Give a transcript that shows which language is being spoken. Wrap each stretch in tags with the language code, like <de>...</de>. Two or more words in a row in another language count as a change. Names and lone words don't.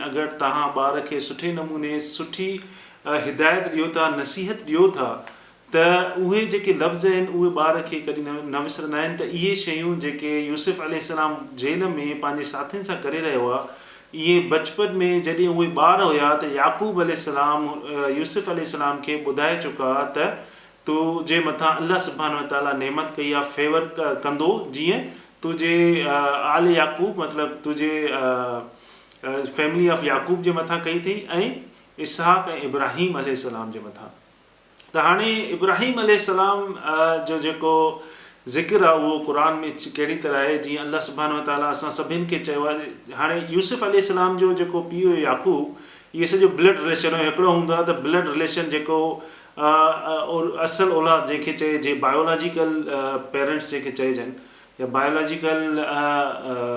<sd>अगरि तव्हां ॿार खे सुठे नमूने सुठी हिदायत ॾियो था, नसीहत ॾियो था त उहे जेके लफ़्ज़ आहिनि उहे ॿार खे कॾहिं न विसरंदा आहिनि. त इहे शयूं जेके यूसुफ अलैहिस्सलाम जेल में पंहिंजे साथियुनि सां करे रहियो आहे इहे बचपन में जॾहिं उहे ॿार हुया त याक़ूब अलैहिस्सलाम यूसुफ अलैहिस्सलाम खे ॿुधाए चुका त तुंहिंजे मथां</sd> <ar>الله سبحانه وتعالى</ar> <sd>नेमत कई आहे, फेवर कंदो जीअं तुंहिंजे आले याक़ूब मतिलबु तुंहिंजे</sd> <en>family of</en> <sd>याक़ूब जे मथां कई अथई ऐं इसहाक़ ऐं इब्राहिम अलैहिस्सलाम जे मथां. त हाणे इब्राहिम अलैहिस्सलाम जो जेको ज़िक्र आहे उहो क़ुर में कहिड़ी तरह आहे, जीअं</sd> <ar>الله سبحانه وتعالى</ar> <sd>असां सभिनि खे चयो आहे. हाणे यूसुफ अलैहिस्सलाम जो जेको पीउ याक़ूब इहे सॼो</sd> <en>blood relation</en> <sd>हिकिड़ो हूंदो आहे त</sd> <en>blood relation</en> <sd>जेको असल औलाद जंहिंखे चइजे</sd> <en>biological parents</en> <sd>जेके चइजनि या</sd> <en>biological children.</en>